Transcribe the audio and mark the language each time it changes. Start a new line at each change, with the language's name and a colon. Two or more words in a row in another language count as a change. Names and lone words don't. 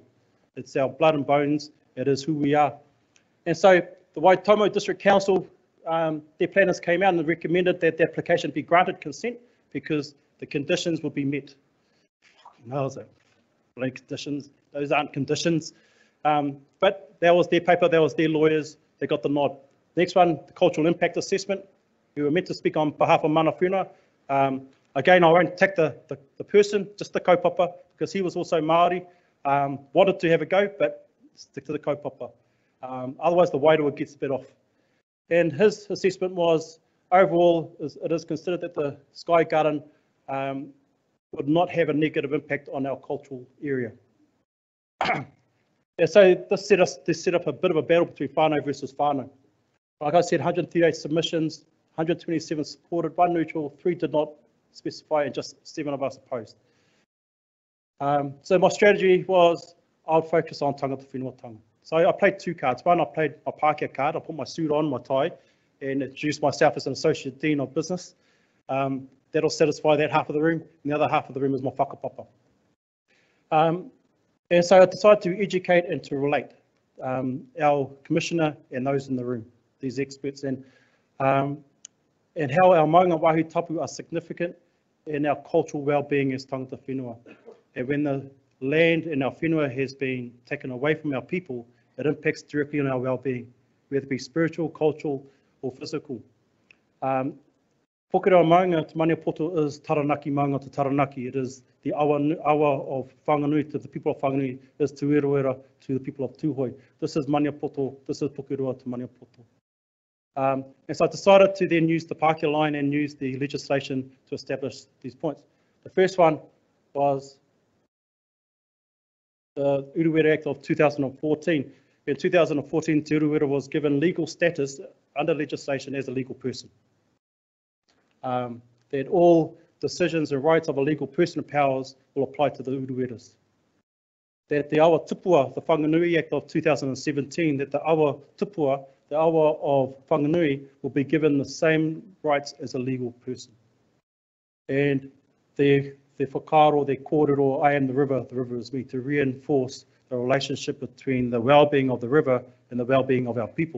English: It's our blood and bones, it is who we are. And so the Waitomo District Council, their planners came out and recommended that the application be granted consent because the conditions will be met. Those are blank conditions, those aren't conditions. But that was their paper, that was their lawyers, they got the nod. Next one, the cultural impact assessment. We were meant to speak on behalf of
Māori: mana whenua.
English: Again, I won't attack the person, just the kaupapa, because he was also Māori. Wanted to have a go, but stick to the kaupapa. Otherwise, the wairua gets a bit off. And his assessment was, overall, it is considered that the Sky Garden would not have a negative impact on our cultural area. And so this set up a bit of a battle between whānau versus whānau. Like I said, 138 submissions, 127 supported, 1 neutral, 3 did not specify, and just 7 of us opposed. So my strategy was I'll focus on
Māori: tangata whenua.
English: So I played two cards. One, I played my Pākehā card. I put my suit on, my tie, and introduced myself as an Associate Dean of Business. That'll satisfy that half of the room, and the other half of the room is my whakapapa. And so I decided to educate and to relate our Commissioner and those in the room, these experts, and how our
Māori: maunga wāhi tapu
English: are significant in our cultural well-being as
Māori: tangata whenua.
English: And when the land in our whenua has been taken away from our people, it impacts directly on our well-being, whether it be spiritual, cultural, or physical. Pokera maunga to Maniapoto is taranaki maunga to taranaki. It is the awa of Whanganui to the people of Whanganui, is Te Eru Ora to the people of Tūhoi. This is Maniapoto, this is Pokera to Maniapoto. And so I decided to then use the Pākehā line and use the legislation to establish these points. The first one was the Uruguayan Act of 2014. In 2014, Te Eru Ora was given legal status under legislation as a legal person. That all decisions and rights of a legal person and powers will apply to the Uruguayanas. That the
Māori: awa tupua,
English: the Whanganui Act of 2017, that the
Māori: awa tupua,
English: the awa of Whanganui, will be given the same rights as a legal person. And the whakaaro, the kōrero, I am the river is me, to reinforce the relationship between the well-being of the river and the well-being of our people.